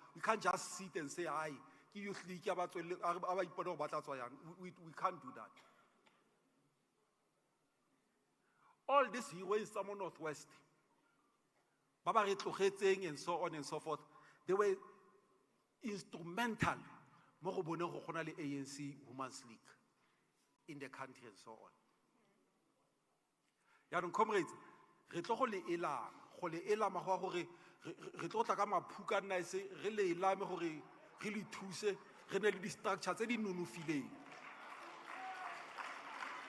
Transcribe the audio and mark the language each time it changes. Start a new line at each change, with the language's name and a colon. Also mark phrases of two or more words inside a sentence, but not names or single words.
English: We can't just sit and say, "Aye, Youth League, we can't do that." All this here in Samo Northwest, Baba and so on and so forth, they were instrumental
Tswana: mo go boneng go gona le
English: ANC Women's League in the country and so on.
Tswana: Yaanong comrades, re tlo go le elama go gore re tlo tla ka maphuka nna se re le elame gore re le thuse re ne le di structure tse di nonofileng.